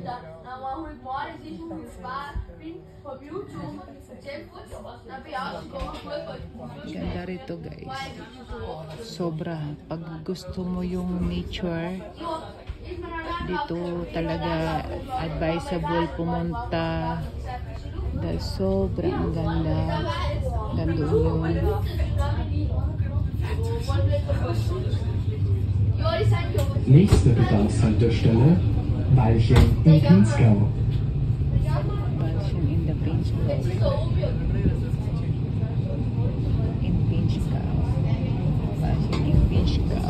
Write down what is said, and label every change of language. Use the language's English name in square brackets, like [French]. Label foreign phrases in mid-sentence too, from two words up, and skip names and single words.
[Filipino] Ganda rito guys. Sobra. Pag gusto mo yung nature, dito talaga advisable pumunta. Dahil sobrang ganda. Ganda yun. [German] Nächste Bedarfshaltestelle Walchen in Pinzgau. [English] Walchen in the Pinzgau. In Pinzgau. [German] Walchen in Pinzgau.